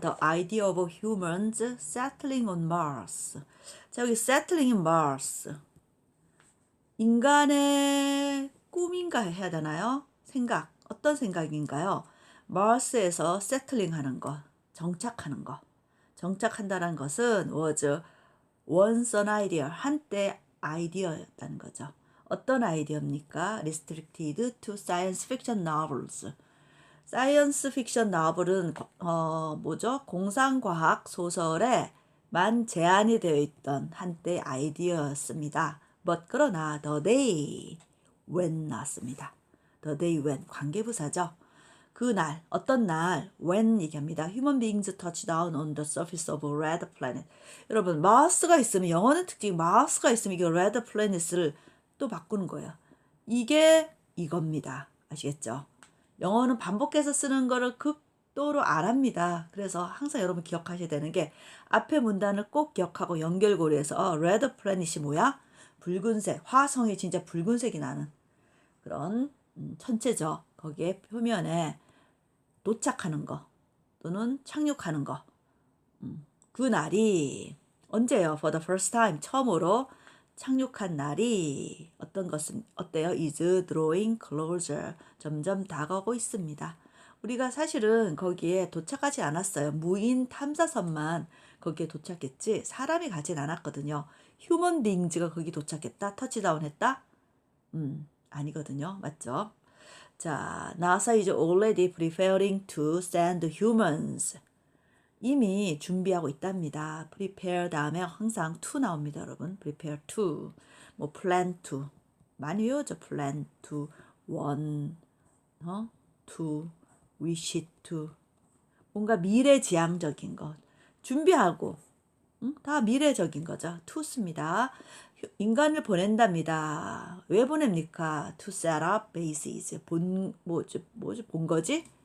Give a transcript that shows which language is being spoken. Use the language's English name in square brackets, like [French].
[English] The idea of humans settling on Mars. [Korean] 자, 여기 [English] settling in Mars. [Korean] 인간의 꿈인가 해야 되나요? 생각. 어떤 생각인가요? Mars에서 settling 하는 거. 정착하는 거. 정착한다는 것은 [English] was once an idea. [Korean] 한때 아이디어였다는 거죠. 어떤 아이디어입니까? [English] Restricted to science fiction novels. [Korean] 사이언스 픽션 노블은 뭐죠? 공상과학 소설에만 제한이 되어 있던 한때 아이디어였습니다. [English] But [Korean] 그러나 [English] the day when [Korean] 나왔습니다. [English] The day when [Korean] 관계부사죠. 그날 어떤 날 when 얘기합니다. [English] Human beings touch down on the surface of a red planet. [Korean] 여러분 마우스가 있으면 영어는 특징 마우스가 있으면 이거 red planet을 또 바꾸는 거예요. 이게 이겁니다. 아시겠죠? 영어는 반복해서 쓰는 거를 극도로 안 합니다. 그래서 항상 여러분 기억하셔야 되는 게 앞에 문단을 꼭 기억하고 연결고리해서 red planet이 뭐야? 붉은색, 화성이 진짜 붉은색이 나는 그런 천체죠. 거기에 표면에 도착하는 거 또는 착륙하는 거. 그 날이 언제요? [English] For the first time [Korean] 처음으로 착륙한 날이 어떤 것은 어때요? [English] is drawing closer. [Korean] 점점 다가오고 있습니다. 우리가 사실은 거기에 도착하지 않았어요. 무인 탐사선만 거기에 도착했지 사람이 가진 않았거든요. 휴먼 빙즈가 거기 도착했다? 터치다운 했다? 아니거든요. 맞죠? 자, [English] NASA is already preparing to send humans. [Korean] 이미 준비하고 있답니다. prepare 다음에 항상 to 나옵니다, 여러분. [English] prepare to, [Korean] 뭐 [English] plan to [Korean] 많이 외우죠. [English] plan to, want, to, wish to [Korean] 뭔가 미래지향적인 것 준비하고 다 미래적인 거죠. to습니다. 인간을 보낸답니다. 왜 보냅니까? [English] to set up bases. [Korean] 본거지?